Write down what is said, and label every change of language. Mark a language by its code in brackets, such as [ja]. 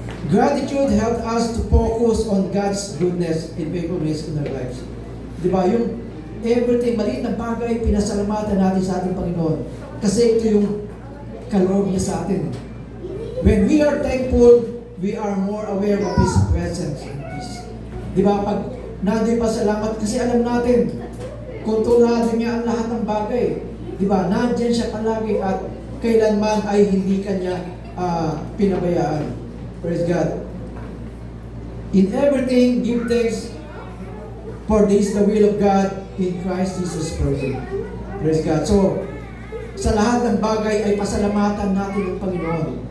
[en] Gratitude helps us to focus on God's goodness and faithfulness in our lives. [tl] Diba? Yung everything, maliit na bagay, pinasalamatan natin sa ating Panginoon. Kasi ito yung kaloob niya sa atin. [en] When we are thankful, we are more aware of His presence and peace. [tl] Diba? Pag nandun pa salamat, kasi alam natin, kontrolado niya ang lahat ng bagay. Diba? Nandiyan siya palagi at kailanman ay hindi kanya pinabayaan. [en] Praise God. In everything, give thanks, for this the will of God in Christ Jesus person. Praise God. [tl] So, sa lahat ng bagay ay pasalamatan natin ang Panginoon.